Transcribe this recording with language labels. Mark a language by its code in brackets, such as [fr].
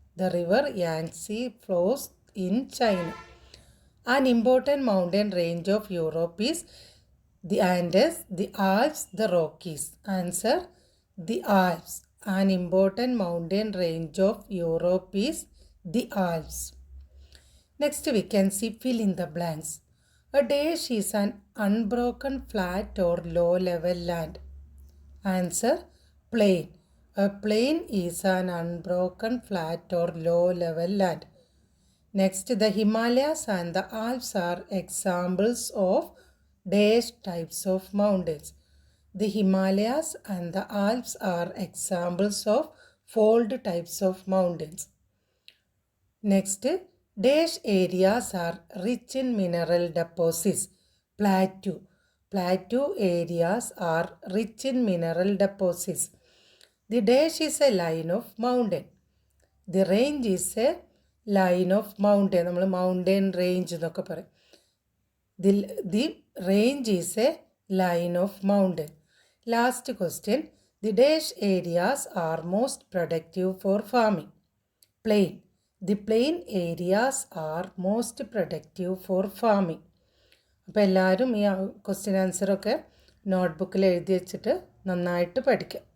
[en] The river Yangtze flows in China. An important mountain range of Europe is the Andes, the Alps, the Rockies. Answer: the Alps. An important mountain range of Europe is the Alps. Next we can see fill in the blanks. A dash is an unbroken flat or low level land. Answer: plain. A plain is an unbroken flat or low level land. Next, the Himalayas and the Alps are examples of dash types of mountains. The Himalayas and the Alps are examples of fold types of mountains. Next, dash areas are rich in mineral deposits. Plateau. Plateau areas are rich in mineral deposits. The dash is a line of mountain. The range is a line of mountain. [ml] നമ്മൾ mountain range എന്നൊക്കെ പറയും. [en] The range is a line of mountain. Last question. The dash areas are most productive for farming. Plain. The plain areas are most productive for farming. [ml] അപ്പോൾ എല്ലാവരും ഈ question ആൻസറൊക്കെ നോട്ട്ബുക്കിൽ എഴുതി വെച്ചിട്ട് നന്നായിട്ട് പഠിക്കാം.